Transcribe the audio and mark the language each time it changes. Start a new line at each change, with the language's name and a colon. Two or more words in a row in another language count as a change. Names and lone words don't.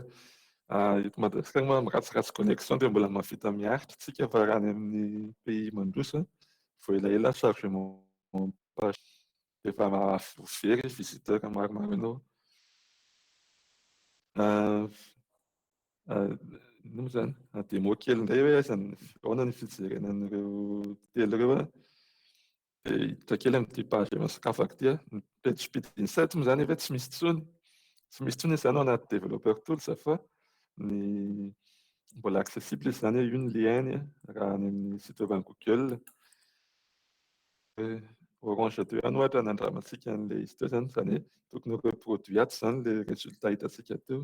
Malagasy: Eto Madagasikara moa miratsiratsy connexion dia mbola mahavita miaritra tsika fa raha any amin'ny pays mandroso vao elaela
French: chargement page
Malagasy: dia efa very visiteur maromaro ianao. Inona moa izany? Démo kely indray hoe ahoana ny fijerena an'ireo telo ireo. Dia hita kely amin'ity page sokafako ity. Ny
English: page speed insert
Malagasy: moa izany efa tsy misy intsony. Tsy misy intsony izany ao anaty
English: developer tools
Malagasy: fa ny mbola accessible izy izany hoe io ny lien raha any amin'ny
French: site web
Malagasy: an'i Google. Orange 2 ohatra nandramantsika an'ilay izy teo izany hoe tokony ho reproduit ato izany ilay résultat hitantsika teo.